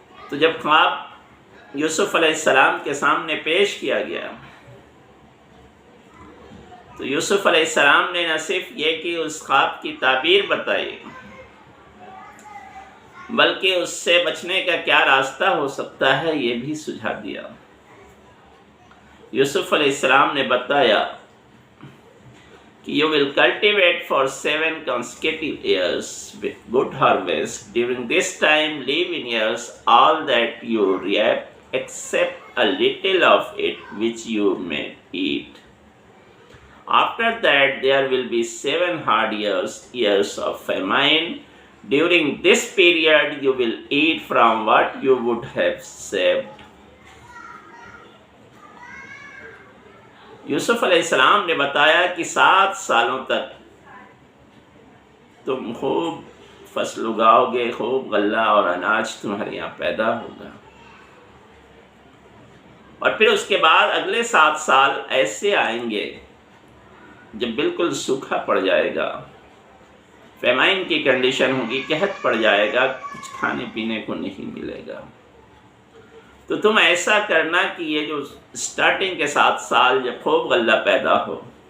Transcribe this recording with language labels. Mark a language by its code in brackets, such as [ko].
[ur] تو جب خواب یوسف علیہ السلام کے سامنے پیش کیا گیا تو یوسف علیہ السلام نے نہ صرف یہ کہ اس خواب کی تعبیر بتائی، بلکہ اس سے بچنے کا کیا راستہ ہو سکتا ہے یہ بھی سجھا دیا۔ یوسف علیہ السلام نے بتایا کہ [en] you will cultivate for 7 consecutive years with good harvest. During this time, leave in yours all that you reap, except a little of it which you may eat. After that, there will be 7 hard years of famine. During this period, you will eat from what you would have saved. [ur] یوسف علیہ السلام نے بتایا کہ 7 سالوں تک تم خوب فصل اگاؤ گے، خوب غلہ اور اناج تمہارے یہاں پیدا ہوگا، اور پھر اس کے بعد اگلے 7 سال ایسے آئیں گے جب بالکل سوکھا پڑ جائے گا، فیمائن کی کنڈیشن ہوگی، قحط پڑ جائے گا، کچھ کھانے پینے کو نہیں ملے گا۔ تو تم ایسا کرنا کہ یہ جو سٹارٹنگ کے 7 سال جب خوب غلہ پیدا ہو